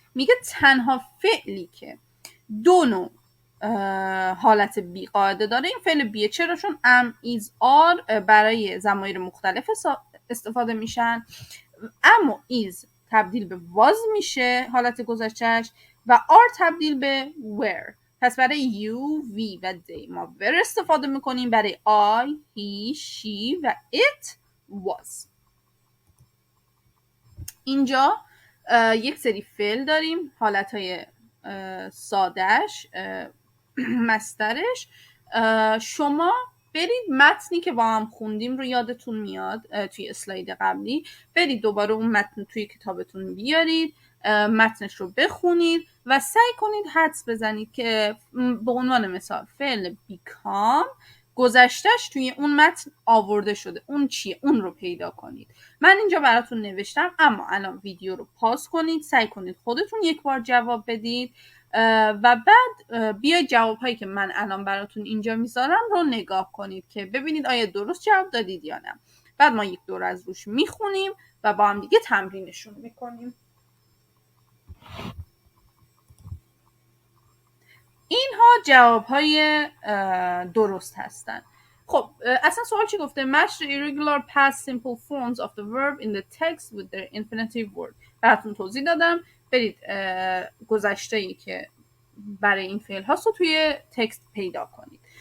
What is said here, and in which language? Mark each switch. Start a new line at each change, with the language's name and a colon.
Persian: میگه تنها فعلی که دو نوع حالت بی قاعده داره این فعل بیه. چرا؟ چون am, is, are برای ضمایر مختلف استفاده میشن، اما is تبدیل به was میشه حالت گذشتهش و are تبدیل به were. پس برای you, we و they ما were استفاده میکنیم، برای I, he, she و it was. اینجا یک سری فعل داریم، حالتهای سادهش، مختصرش. شما برید متنی که با هم خوندیم رو یادتون میاد توی اسلاید قبلی، برید دوباره اون متن توی کتابتون بیارید، متنش رو بخونید و سعی کنید حدس بزنید که به عنوان مثال فعل become گذشتهش توی اون متن آورده شده، اون چیه، اون رو پیدا کنید. من اینجا براتون نوشتم، اما الان ویدیو رو پاس کنید، سعی کنید خودتون یک بار جواب بدید و بعد بیاید جوابهایی که من الان براتون اینجا میذارم رو نگاه کنید که ببینید آیا درست جواب دادید یا نه. بعد ما یک دور از روش میخونیم و با هم دیگه تمرینشون میکنیم. اینها جوابهای درست هستن. خب اصلا سوال چی گفته؟
English: match the irregular past simple forms of the verb in the text with their infinitive word.
Persian: براتون توضیح دادم، برید گذشته‌ای که برای این فعل هاست رو توی تکست پیدا کنید.